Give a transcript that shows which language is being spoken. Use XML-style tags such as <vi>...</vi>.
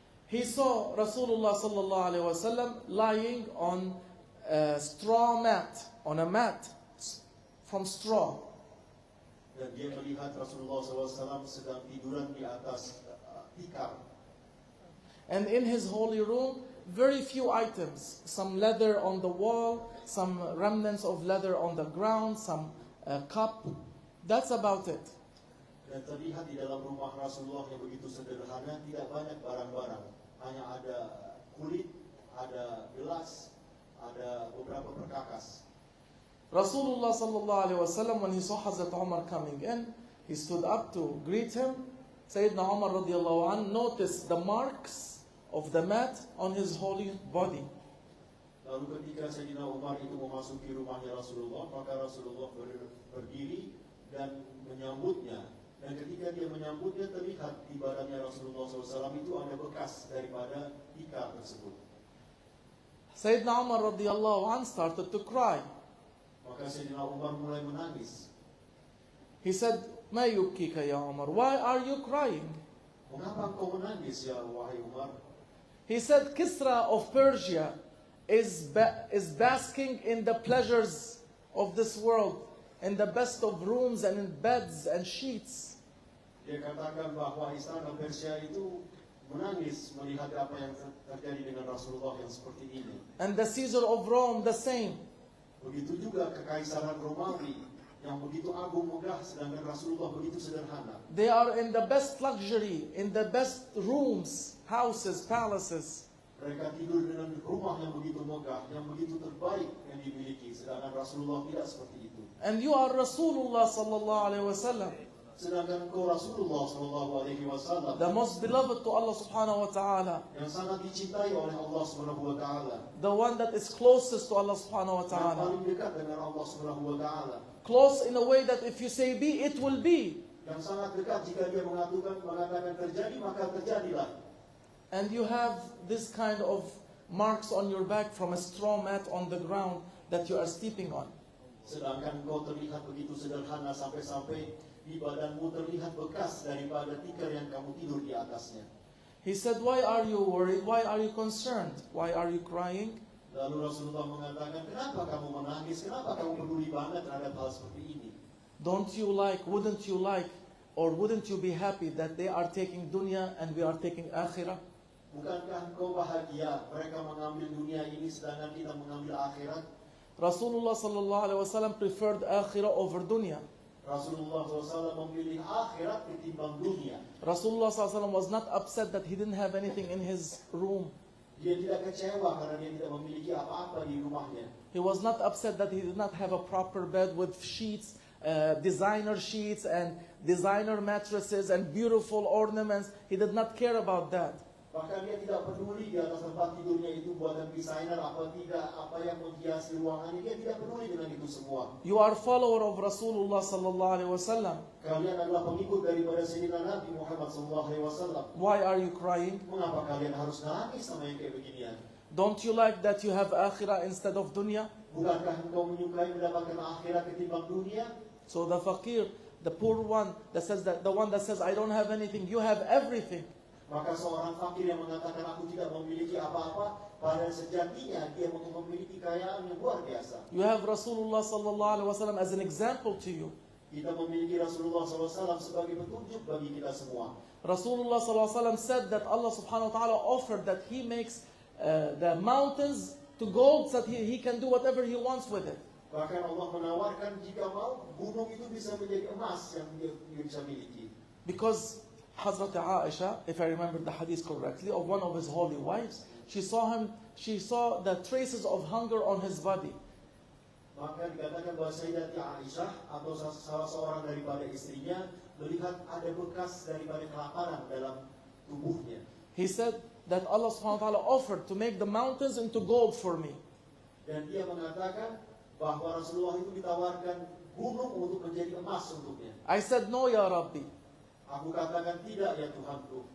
<en>He saw Rasulullah sallallahu alaihi wasallam lying on a straw mat, on a mat from straw.</en> <id>Dan dia melihat Rasulullah SAW sedang tiduran di atas tikar.</id> <en>And in his holy room, very few items. Some leather on the wall, some remnants of leather on the ground, some cup. That's about it.</en> <id>Dan terlihat di dalam rumah Rasulullah yang begitu sederhana, tidak banyak barang-barang. Hanya ada kulit, ada gelas, ada beberapa perkakas.</id> <en>Rasulullah sallallahu alaihi wasallam, when he saw Hazrat Umar coming in, he stood up to greet him. Sayyidina Umar radiyallahu anh noticed the marks of the mat on his holy body.</en> <id>Lalu ketika Sayyidina Umar itu memasuki rumahnya Rasulullah, maka Rasulullah berdiri dan menyambutnya. Dan ketika dia menyambutnya, terlihat di badannya Rasulullah SAW itu ada bekas daripada tikar tersebut.</id> <en>Sayyidina Umar radiyallahu anh started to cry.</en> <id>Maka Sayyidina Umar mulai menangis.</id> <en>He said,</en> <ar>"Ma yubkika ya Umar?</ar> <en>Why are you crying?"</en> <id>Mengapa engkau menangis ya wahai Umar?</id> <en>He said, "Kisra of Persia is basking in the pleasures of this world, in the best of rooms and in beds and sheets."</en> <id>Dia katakan bahwa istana Persia itu menangis melihat apa yang terjadi dengan Rasulullah yang seperti ini.</id> <en>And the Caesar of Rome the same.</en> <id>Begitu juga kekaisaran Romawi yang begitu agung megah, sedangkan Rasulullah begitu sederhana.</id> <en>They are in the best luxury, in the best rooms, houses, palaces.</en> <id>Mereka tidur dengan rumah yang begitu megah, yang begitu terbaik yang dimiliki, sedangkan Rasulullah tidak seperti itu.</id> <en>And you are Rasulullah sallallahu alaihi wasallam,</en> <id>Sedangkan engkau Rasulullah sallallahu alaihi wasallam,</id> <en>the most beloved to Allah subhanahu wa ta'ala,</en> <id>yang sangat dicintai oleh Allah Subhanahu wa taala,</id> <en>the one that is closest to Allah subhanahu wa</en> <id>yang</id> <ar>ta'ala.</ar> <id>paling dekat dengan Allah Subhanahu wa taala,</id> <en>Close in a way that if you say be, it will be.</en> <id>yang sangat dekat jika dia mengatakan terjadi, maka terjadilah.</id> <en>And you have this kind of marks on your back from a straw mat on the ground that you are sleeping on.</en> <id>Sedangkan engkau terlihat begitu sederhana, sampai-sampai di badanmu terlihat bekas daripada tikar yang kamu tidur di atasnya.</id> <en>He said, "Why are you worried? Why are you concerned? Why are you crying?"</en> <id>Lalu Rasulullah mengatakan, kenapa kamu menangis? Kenapa kamu peduli banget terhadap hal seperti ini?</id> <en>Wouldn't you like, or wouldn't you be happy that they are taking dunya and we are taking akhirah?</en> <id>Bukankah engkau bahagia mereka mengambil dunia ini sedangkan kita mengambil akhirat?</id> <en>Rasulullah sallallahu alaihi wasallam preferred akhirah over dunya.</en> <id>Rasulullah SAW memilih akhirat ketimbang dunia.</id> <en>Rasulullah sallallahu alaihi wasallam was not upset that he didn't have anything in his room.</en> <id>Dia tidak kecewa karena dia tidak memiliki apa-apa di rumahnya.</id> <en>He was not upset that he did not have a proper bed with sheets, designer sheets and designer mattresses and beautiful ornaments. He did not care about that.</en> <id>Bahkan dia tidak peduli di atas tempat tidurnya itu buatan desainer apa tidak, apa yang menghiasi ruangannya, dia tidak peduli dengan itu semua.</id> <en>You are follower of Rasulullah sallallahu alaihi wasallam.</en> <id>Kalian adalah pengikut daripada Sayyidina Nabi Muhammad sallallahu alaihi wasallam.</id> <en>Why are you crying?</en> <id>Mengapa kalian harus nangis sama yang kayak beginian?</id> <en>Don't you like that you have akhirah instead of dunya?</en> <id>Bukankah engkau menyukai mendapatkan akhirat ketimbang dunia?</id> <en>So the fakir, the poor one that says that, the one that says I don't have anything, you have everything.</en> <id>Maka seorang fakir yang mengatakan aku tidak memiliki apa-apa, pada sejatinya dia memiliki kekayaan yang luar biasa.</id> <en>You have Rasulullah sallallahu alaihi wasallam as an example to you.</en> <id>Kita memiliki Rasulullah SAW sebagai petunjuk bagi kita semua.</id> <en>Rasulullah sallallahu alaihi wasallam said that Allah subhanahu wa ta'ala offered that He makes the mountains to gold so that he can do whatever He wants with it.</en> <id>Bahkan Allah menawarkan jika mau gunung itu bisa menjadi emas yang dia bisa miliki.</id> <en>Because Hazrat Aisha, if I remember the hadith correctly, of one of his holy wives, she saw the traces of hunger on his body.</en> <id>Maka dikatakan bahwa Sayyidati Aisyah atau salah seorang daripada istrinya melihat ada bekas daripada kelaparan dalam tubuhnya.</id> <en>He said that Allah subhanahu wa ta'ala offered to make the mountains into gold for me.</en> <id>Dan dia mengatakan bahwa Rasulullah itu ditawarkan gunung untuk menjadi emas untuknya.</id> <en>I said, no</en> <ar>ya Rabbi.</ar> <id>Aku katakan tidak ya Tuhanku.</id>